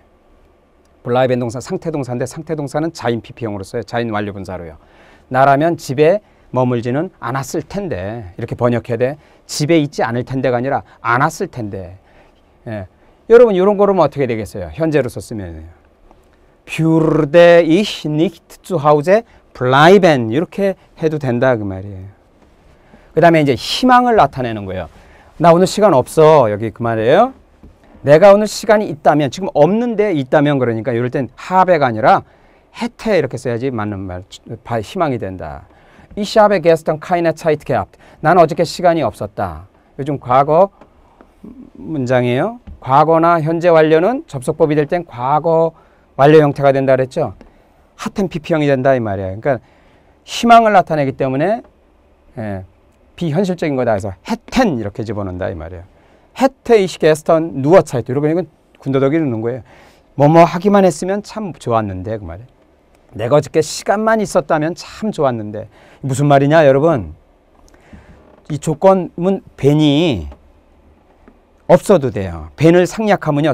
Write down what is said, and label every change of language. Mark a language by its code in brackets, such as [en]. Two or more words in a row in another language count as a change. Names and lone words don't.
[ko] 블라이벤 동사 상태동사인데 상태동사는 자인 PP형으로 써요. 자인 완료분사로요. 나라면 집에 머물지는 않았을 텐데 이렇게 번역해야 돼. 집에 있지 않을 텐데가 아니라 안 왔을 텐데. 예. 여러분 이런 거로는 어떻게 되겠어요? 현재로서 쓰면 [de] würde ich nicht zu Hause bleiben [ko] 이렇게 해도 된다 그 말이에요. 그 다음에 이제 희망을 나타내는 거예요. 나 오늘 시간 없어 여기 그 말이에요. 내가 오늘 시간이 있다면 지금 없는데 있다면 그러니까 이럴 땐 habe가 아니라 hätte 이렇게 써야지 맞는 말 희망이 된다. [de] Ich habe gestern keine Zeit gehabt. [ko] 난 어저께 시간이 없었다. 요즘 과거 문장이에요. 과거나 현재 완료는 접속법이 될 땐 과거 완료 형태가 된다 그랬죠. 하텐 PP형이 된다 이 말이에요. 그러니까 희망을 나타내기 때문에 비현실적인 거다 해서 hätten 이렇게 집어넣는다 이 말이에요. [de] hätte ich gestern nur Zeit [ko] 이러고 군더더기 넣는 거예요. 뭐뭐 하기만 했으면 참 좋았는데 그 말이에요. 내가 어저께 시간만 있었다면 참 좋았는데 무슨 말이냐 여러분. 이 조건문 벤이 없어도 돼요. 벤을 생략하면요.